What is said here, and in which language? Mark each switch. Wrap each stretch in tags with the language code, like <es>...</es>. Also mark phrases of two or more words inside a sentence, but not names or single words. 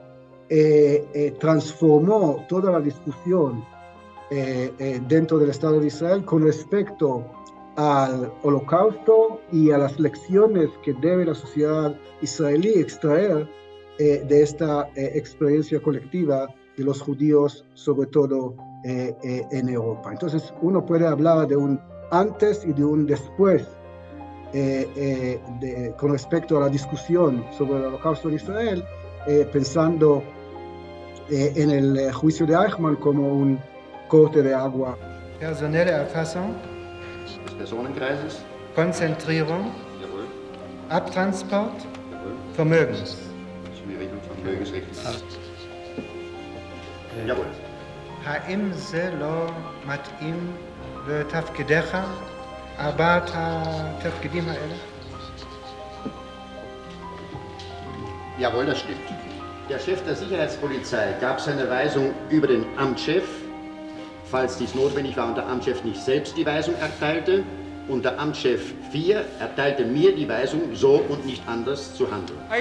<es>transformó toda la discusión dentro del Estado de Israel con respecto al Holocausto y a las lecciones que debe la sociedad israelí extraer de esta experiencia colectiva de los judíos, sobre todo en Europa. Entonces, uno puede hablar de un antes y de un después con respecto a la discusión sobre el Holocausto en Israel, pensando en el juicio de Eichmann como un corte de agua.</es> <de>Personelle Erfassung Des Personenkreises. Konzentrierung, Jawohl. Abtransport, Jawohl. Vermögens. Vermögens vermögensrechtlich. Jawohl.</de> <he>האם זה לא מתאים לתפקידיך, ארבעת התפקידים האלה?</he> <de>Jawohl, das stimmt. Der Chef der Sicherheitspolizei gab seine Weisung über den Amtschef, falls dies notwendig war und der Amtschef nicht selbst die Weisung erteilte. Und der Amtschef 4 erteilte mir die Weisung, so und nicht anders zu handeln.</de>